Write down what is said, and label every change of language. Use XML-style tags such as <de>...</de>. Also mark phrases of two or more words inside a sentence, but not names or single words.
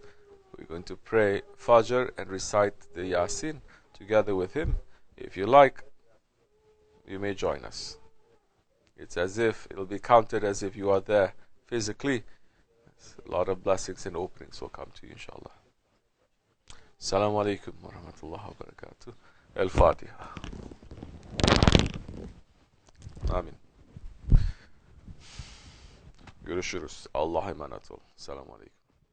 <en>We're going to pray Fajr and recite the Yasin together with him. If you like, you may join us. It's as if, it'll be counted as if you are there physically. A lot of blessings and openings will come to you, inshallah.</en> <ar>السلام عليكم ورحمة الله وبركاته.</ar> <tr>El-Fatiha. Amin. Görüşürüz. Allah'a emanet ol.</tr> <ar>سلام عليكم.</ar>